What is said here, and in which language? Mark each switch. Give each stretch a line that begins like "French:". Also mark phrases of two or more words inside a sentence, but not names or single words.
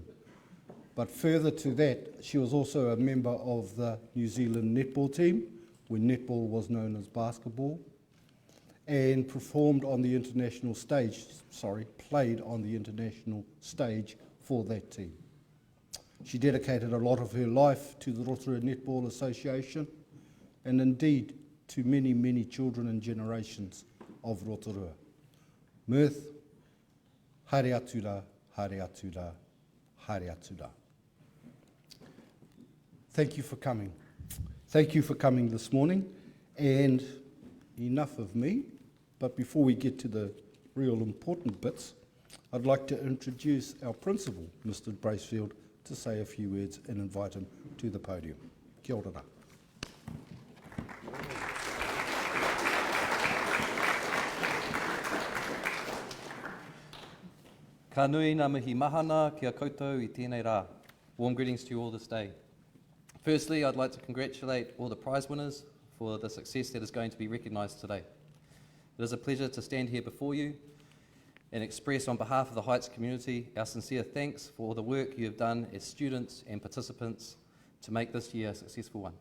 English: But further to that, she was also a member of the New Zealand netball team, when netball was known as basketball, and performed on the international stage, played on the international stage for that team. She dedicated a lot of her life to the Rotorua Netball Association, and indeed to many, many children and generations of Rotorua.
Māori: Mirth, haere atu rā, haere atu rā, haere atu rā.
English: Thank you for coming. Thank you for coming this morning, and enough of me, but before we get to the real important bits, I'd like to introduce our principal, Mr. Bracefield, to say a few words and invite him to the podium.
Māori: Kia ora rā. Ka nui ngā mihi mahana kia koutou I tēnei rā.
English: Warm greetings to you all this day. Firstly, I'd like to congratulate all the prize winners for the success that is going to be recognised today. It is a pleasure to stand here before you and express on behalf of the Heights community our sincere thanks for all the work you have done as students and participants to make this year a successful one.